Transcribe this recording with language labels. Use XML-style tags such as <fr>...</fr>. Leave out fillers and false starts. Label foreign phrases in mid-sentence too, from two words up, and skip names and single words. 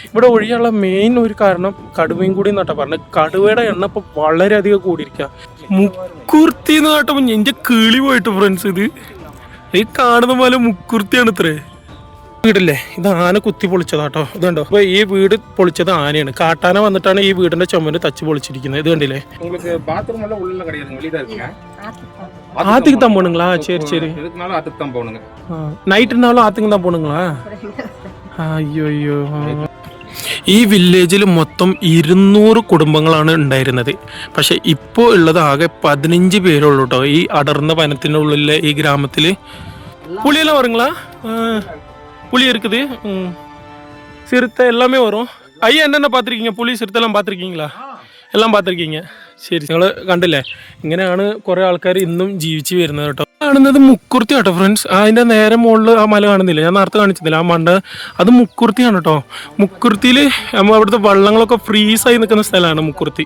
<ml>ഇവിടെ ഒഴിയാനുള്ള മെയിൻ ഒരു കാരണം കടുവയും കൂടി എന്നാട്ടാ പറഞ്ഞത്. കടുവയുടെ എണ്ണം ഇപ്പം വളരെയധികം കൂടിയിരിക്കുക. മുക്കുർത്തി എന്ന് കേട്ടപ്പോൾ എൻ്റെ കിളി പോയിട്ട് ഫ്രണ്ട്സ്, ഇത് ഈ കാണുന്ന പോലെ മുക്കുർത്തിയാണ് ഇത്രേ. വീടല്ലേ, ഇത് ആന കുത്തി പൊളിച്ചതാട്ടോ. ഇത് കണ്ടോ, അപ്പൊ ഈ വീട് പൊളിച്ചത് ആനയാണ്. കാട്ടാന വന്നിട്ടാണ് ഈ വീടിന്റെ ചുമര് തച്ച് പൊളിച്ചിരിക്കുന്നത്. ഇത് കണ്ടില്ലേ,</ml> <ta>ஆத்துக்கு தான் போனுங்களா? சரி சரி, ஆத்துக்கு தான் போகணுங்க. நைட் இருந்தாலும் ஆத்துக்கு தான் போனுங்களா?</ta> <ml>അയ്യോ അയ്യോ. ഈ വില്ലേജിൽ മൊത്തം 200 കുടുംബങ്ങളാണ് ഉണ്ടായിരുന്നത്. പക്ഷെ ഇപ്പോൾ ഉള്ളത് ആകെ 15 പേരുള്ളൂ കേട്ടോ ഈ അടർന്ന വനത്തിനുള്ളിലെ ഈ ഗ്രാമത്തിൽ.</ml> <ta>പുളിയെല്ലാം വരുங்களா? புலி இருக்குது, சிறுத்தை எல்லாமே வரும். ஐயா என்னென்ன பார்த்துருக்கீங்க? புலி சிறுத்தையெல்லாம் பார்த்துருக்கீங்களா? എല്ലാം பார்த்துருக்கீங்க.</ta> <ml>ശരി, നിങ്ങൾ കണ്ടില്ലേ, ഇങ്ങനെയാണ് കുറേ ആൾക്കാർ ഇന്നും ജീവിച്ച് വരുന്നത് കേട്ടോ. കാണുന്നത് മുക്കുർത്തി കേട്ടോ ഫ്രണ്ട്സ്. അതിൻ്റെ നേരെ മുകളിൽ ആ മല കാണുന്നില്ല, ഞാൻ നേരത്തെ കാണിച്ചതില്ല ആ മണ്ട, അത് മുക്കുർത്തിയാണ് കേട്ടോ. മുക്കുർത്തിയിൽ നമ്മൾ അവിടുത്തെ വള്ളങ്ങളൊക്കെ ഫ്രീസായി നിൽക്കുന്ന സ്ഥലമാണ് മുക്കുർത്തി.</ml>